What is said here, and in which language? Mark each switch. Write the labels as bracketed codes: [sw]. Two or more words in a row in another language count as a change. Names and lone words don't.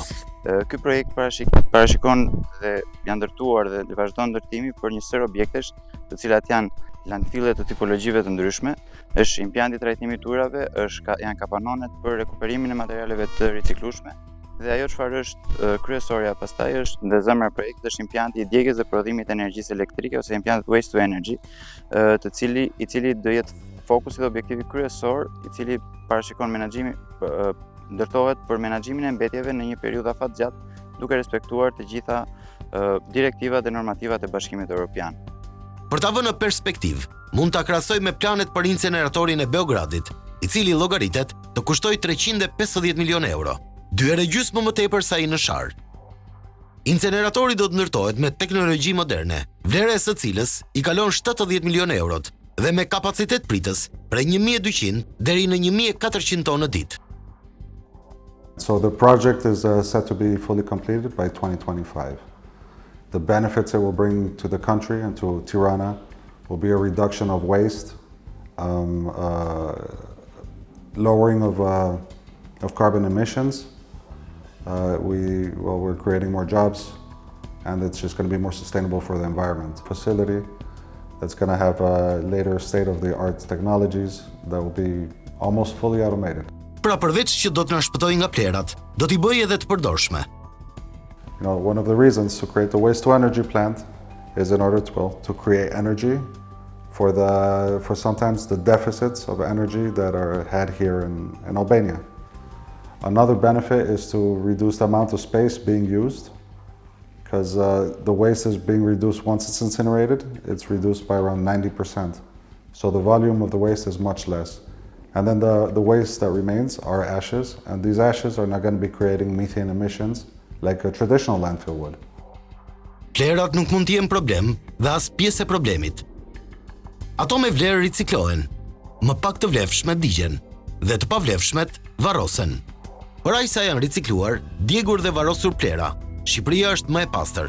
[sq] Ky projekt parashikon dhe janë ndërtuar dhe vazhdon ndërtimi për një sër objektesh, të cilat janë landfille të tipologjive të ndryshme, është impianti trajtimit të ujrave, janë kapanonet për rekuperimin e materialeve të riciklueshme, dhe ajo çfarë është kryesorja pastaj është në zemra e projektit është impianti i djegjes dhe prodhimit të energjisë elektrike ose impianti [en] waste to energy, [sq] i cili do jetë fokusi dhe objektivi kryesor, i cili parashikon ndërtohet për menaxhimin e mbetjeve në një periudhë afat gjatë, duke respektuar të gjitha direktivat dhe normativat e Bashkimit Evropian. Për ta vënë në perspektivë, mund ta krahasoj me planet për inceneratorin e Beogradit, i cili llogaritet të kushtoj 350 milion euro, 2 herë gjysmë më tepër se ai në Sharr. Inceneratori do të ndërtohet me teknologji moderne, vlera e së cilës i kalon 70 milion eurot dhe me kapacitet pritës prej 1200 deri në 1400 tonë në ditë. [en] So the project is set to be fully completed by 2025. The benefits it will bring to the country and to Tirana will be a reduction of waste, lowering of carbon emissions. We're creating more jobs, and it's just going to be more sustainable for the environment. Facility that's going to have later state-of-the-art technologies that will be almost fully automated. [sq] Pra përveç që do të na shpëtojë nga plerat, do t'i bëjë edhe të përdorshme. [en] You know, one of the reasons to create the waste-to-energy plant is in order to create energy for sometimes the deficits of energy that are had here in Albania. Another benefit is to reduce the amount of space being used, because the waste is being reduced once it's incinerated. It's reduced by around 90%. So the volume of the waste is much less. And then the waste that remains are ashes, and these ashes are not going to be creating methane emissions like a traditional landfill would. [sq] Plerat nuk mund të jenë problem dhe as pjesë e problemit. Ato me vlerë riciklohen, më pak të vlefshme digjen dhe të pavlefshmet varrosen. Por aq sa janë ricikluar, djegur dhe varrosur plera, Shqipëria është më e pastër.